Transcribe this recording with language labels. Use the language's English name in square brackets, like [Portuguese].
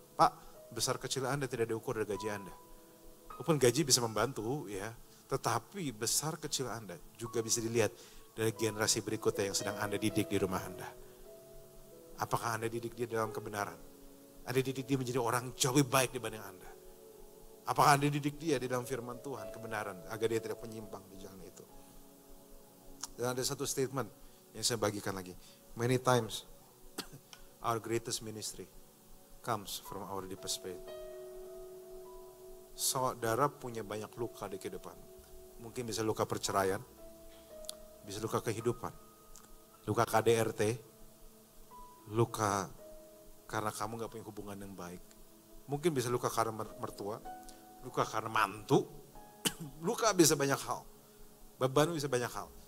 [Indonesian] Pak, besar kecil Anda tidak diukur dari gaji Anda. Walaupun gaji bisa membantu ya, tetapi besar kecil Anda juga bisa dilihat dari generasi berikutnya yang sedang Anda didik di rumah Anda. Apakah Anda didik dia dalam kebenaran? Anda didik dia menjadi orang jauh lebih baik dibanding Anda? Apakah Anda didik dia di dalam firman Tuhan, kebenaran, agar dia tidak menyimpang di jalan itu? Dan ada satu statement yang saya bagikan lagi. [English] Many times, our greatest ministry comes from our deepest faith. [Indonesian] Saudara punya banyak luka di kehidupan. Mungkin bisa luka perceraian, bisa luka kehidupan, luka KDRT, luka karena kamu gak punya hubungan yang baik. Mungkin bisa luka karena mertua, luka karena mantu, luka bisa banyak hal. Beban bisa banyak hal.